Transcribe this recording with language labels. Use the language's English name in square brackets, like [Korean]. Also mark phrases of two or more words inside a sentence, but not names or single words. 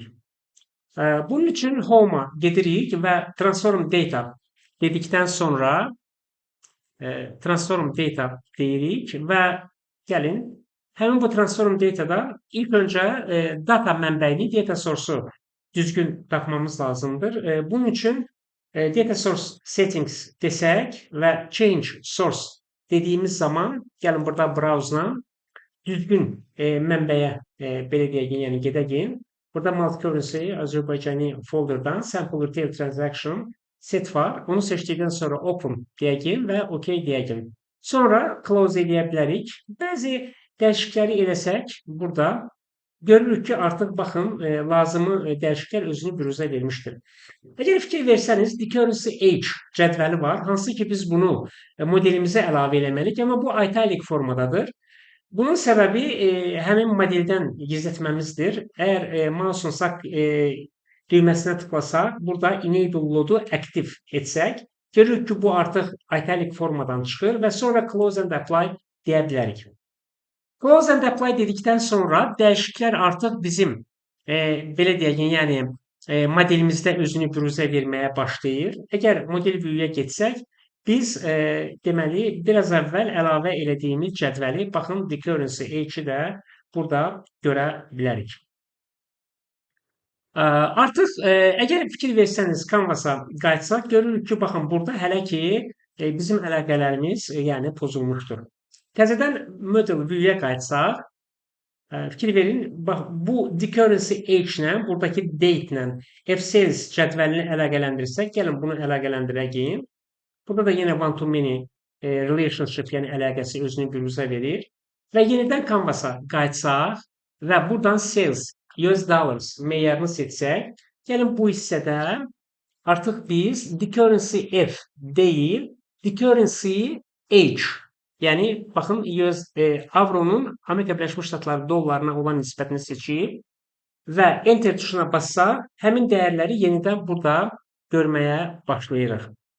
[Azerbaijani] Bunun üçün home-a gedirik və [English] transform data [Azerbaijani] dedikdən sonra [English] transform data [Azerbaijani] deyirik və gəlin həmin bu [English] transform datada [Azerbaijani] ilk öncə data mənbəyini, [English] data source-u [Azerbaijani] düzgün tapmamız lazımdır. Bunun üçün [English] data source settings [Azerbaijani] desək və [English] change source [Azerbaijani] dediyimiz zaman gəlin burada browse-la düzgün mənbəyə belə deyək, yəni gedək. Burada multi-currency Azərbaycani folderdan [English] sample retail transaction set [Azerbaijani] var. Onu seçdikdən sonra open deyək və OK deyək. Sonra close edə bilərik. Bəzi dəyişiklikləri eləsək burada görürük ki, artıq baxın lazımı dəyişikliklər özünü büruzə vermişdir. Əgər fikir versəniz, decurrency age cədvəli var. Hansı ki biz bunu modelimizə əlavə eləməliyik, amma bu italic formadadır. Bunun səbəbi həmin modeldən gizlətməmizdir. Əgər mouse'un sağ düyməsinə tıklasaq, burada [English] enable load-u [Azerbaijani] aktiv etsək, görürük ki, bu artıq italic formadan çıxır və sonra [English] close and apply [Azerbaijani] deyə bilərik. [English] Close and apply [Azerbaijani] dedikdən sonra dəyişikliklər artıq bizim belə deyək, yəni modelimizdə özünü büruzə verməyə başlayır. Əgər [English] model view-yə [Azerbaijani] getsək, biz deməli biraz əvvəl əlavə elədiyimiz cədvəli, baxın decurrency age-i də burada görə bilərik. Artıq əgər fikir versəniz Canvas-a qayıtsaq, görürük ki, baxın burada hələ ki bizim əlaqələrimiz yəni pozulmuşdur. Təzədən [English] model view-yə [Azerbaijani] qayıtsaq, fikir verin, bax bu decurrency age-lə, buradakı date-lə F-sales cədvəlini əlaqələndirsək, gəlin bunu əlaqələndirək. Burada da yenə [English] one-to-many relationship, [Azerbaijani] yəni əlaqəsi özünü büruzə verir. Və yenidən Canvas-a qayıtsaq və buradan sales, US dollars meyarını seçsək, gəlin bu hissədə artıq biz decurrency F deyil, decurrency H, yəni baxın US avronun Amerika Birləşmiş Ştatları dollarına olan nisbətini seçib və enter tuşuna bassaq, həmin dəyərləri yenidən burada görməyə başlayırıq.